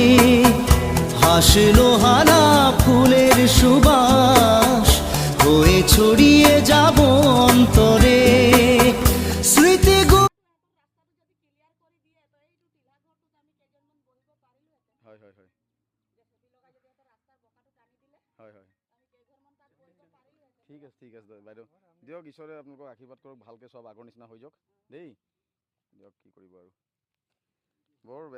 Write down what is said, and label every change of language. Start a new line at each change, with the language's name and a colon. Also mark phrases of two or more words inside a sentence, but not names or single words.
Bangla: হাসলো হানা ফুলের সুবাস হয়ে ছড়িয়ে যাব অন্তরে। স্মৃতি
Assamese: হয় হয় হয় হয় হয় ঠিক আছে বাইদেউ দিয়ক, ঈশ্বৰে আপোনালোকক আশীৰ্বাদ কৰক, ভালকৈ চব আগৰ নিচিনা হৈ যাওক দেই। দিয়ক কি কৰিব আৰু, বৰ বেয়া।